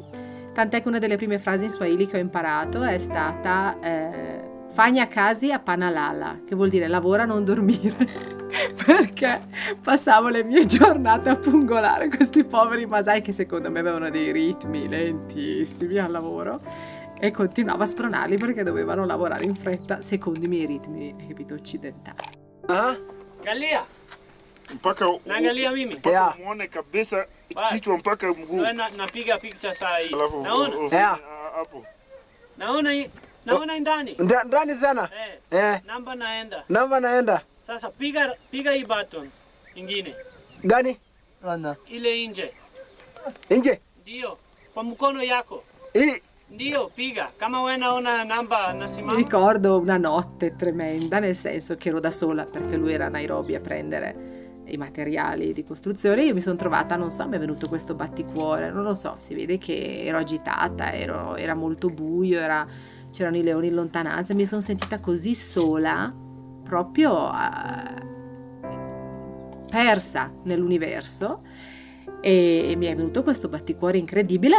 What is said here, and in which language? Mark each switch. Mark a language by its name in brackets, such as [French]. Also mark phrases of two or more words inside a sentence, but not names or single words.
[Italian] Tant'è che una delle prime frasi in Swahili che ho imparato è stata [Swahili] fagna casi a panalala, [Italian] che vuol dire lavora non dormire. Perché passavo le mie giornate a pungolare questi poveri Masai che secondo me avevano dei ritmi lentissimi al lavoro, e continuavo a spronarli perché dovevano lavorare in fretta secondo i miei ritmi, capito, occidentali. [Swahili] Galia! Mpaka Naangalia mimi. mpaka muone kabisa kichwa mpaka mguu. Wewe napiga picture saa hii. Alafu Naona? hapo. Naona ndani. Ndani sana. Namba naenda. Namba naenda. Sasa piga hii button ingine. Gani? Ile nje. Nje. Ndio. Kwa mkono yako. Hii. Ndio, piga. Kama wewe naona namba Mi nasimama. [Italian] ricordo una notte tremenda, nel senso che ero da sola perché lui era a Nairobi a prendere i materiali di costruzione. Io mi sono trovata, non so, mi è venuto questo batticuore, non lo so, si vede che ero agitata, era molto buio, c'erano i leoni in lontananza, mi sono sentita così sola, proprio persa nell'universo, e mi è venuto questo batticuore incredibile.